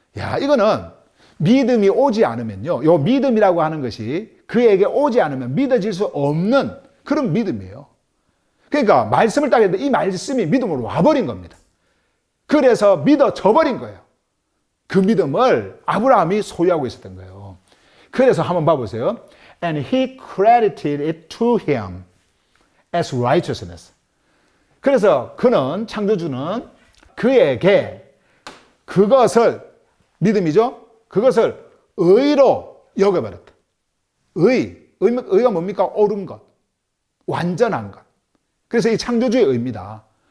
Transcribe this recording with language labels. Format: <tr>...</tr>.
<ko>야 이거는 믿음이 오지 않으면요 요 믿음이라고 하는 것이 그에게 오지 않으면 믿어질 수 없는 그런 믿음이에요. 그러니까 말씀을 따게 했는데 이 말씀이 믿음으로 와버린 겁니다. 그래서 믿어져 버린 거예요. 그 믿음을 아브라함이 소유하고 있었던 거예요. 그래서 한번 봐보세요.</ko> <en>And he credited it to him as righteousness.</en> <ko>그래서 그는 창조주는 그에게 그것을 믿음이죠. 그것을 의로 여겨버렸다. 의가 뭡니까? 옳은 것, 완전한 것. 그래서 이 창조주의 의입니다.</ko>